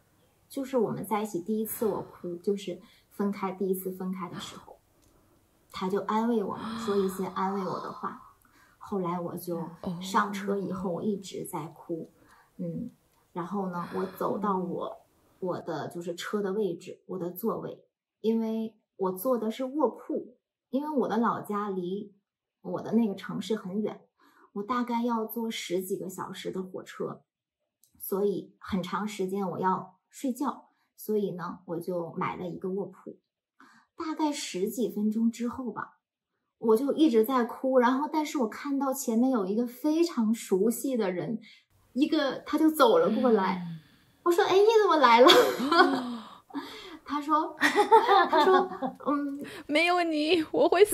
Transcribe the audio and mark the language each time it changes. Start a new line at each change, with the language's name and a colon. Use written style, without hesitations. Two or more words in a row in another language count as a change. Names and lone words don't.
Chinese: 就是我們在一起第一次我哭，就是第一次分開的時候，他就安慰我嘛，說一些安慰我的話。後來我就上車以後，我一直在哭。然後呢，我走到我的就是車的位置，我的座位，因為我坐的是臥鋪，因為我的老家離我的那個城市很遠，我大概要坐10幾個小時的火車，所以很長時間我要睡覺，所以呢，我就買了一個臥鋪。大概10幾分鐘之後吧，我就一直在哭，然後但是我看到前面有一個非常熟悉的人，他就走了過來。我說：“哎，你怎麼來了？”他說：“ 沒有你我會死。”